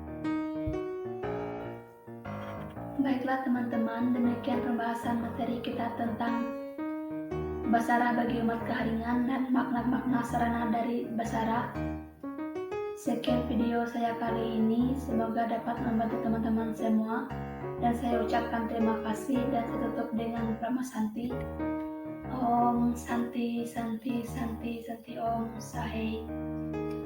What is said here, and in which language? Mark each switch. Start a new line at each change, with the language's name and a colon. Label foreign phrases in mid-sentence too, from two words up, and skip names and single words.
Indonesian: Baiklah teman-teman, demikian pembahasan materi kita tentang basara bagi umat keheringan dan makna-makna sarana dari basara. Sekian video saya kali ini, semoga dapat membantu teman-teman semua, dan saya ucapkan terima kasih dan saya tutup dengan Brahma Santi.
Sanskrit: Om Santi Santi Santi Santi Om Sahe.